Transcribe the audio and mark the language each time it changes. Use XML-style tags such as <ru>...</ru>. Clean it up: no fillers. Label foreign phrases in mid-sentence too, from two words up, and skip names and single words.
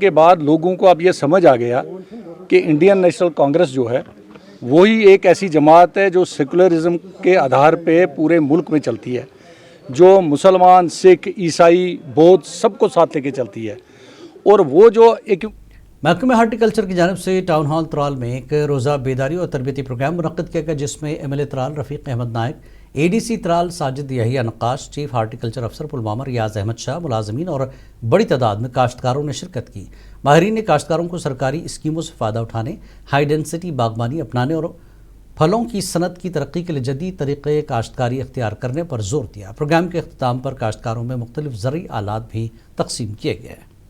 <ur>کے بعد لوگوں کو اب یہ سمجھ آ گیا کہ انڈین نیشنل کانگریس جو ہے وہی ایک ایسی جماعت ہے جو سیکولرزم کے آدھار پہ پورے ملک میں چلتی ہے، جو مسلمان، سکھ، عیسائی، بودھ سب کو ساتھ لے کے چلتی ہے، اور وہ جو ایک محکمہ ہارٹیکلچر کی جانب سے ٹاؤن ہال ترال میں ایک روزہ بیداری اور تربیتی پروگرام منعقد کیا گیا، جس میں ایم ایل اے ترال رفیق احمد نائک، اے ڈی سی ترال ساجد یحییٰ نقاش، چیف ہارٹیکلچر افسر پلوامہ ریاض احمد شاہ، ملازمین اور بڑی تعداد میں کاشتکاروں نے شرکت کی۔ ماہرین نے کاشتکاروں کو سرکاری اسکیموں سے فائدہ اٹھانے،</ur> <en>high density</en> <ur>باغبانی اپنانے اور پھلوں کی صنعت کی ترقی کے لیے جدید طریقے کاشتکاری اختیار کرنے پر زور دیا۔ پروگرام کے اختتام پر کاشتکاروں میں مختلف زرعی آلات بھی تقسیم کیے گئے۔</ur>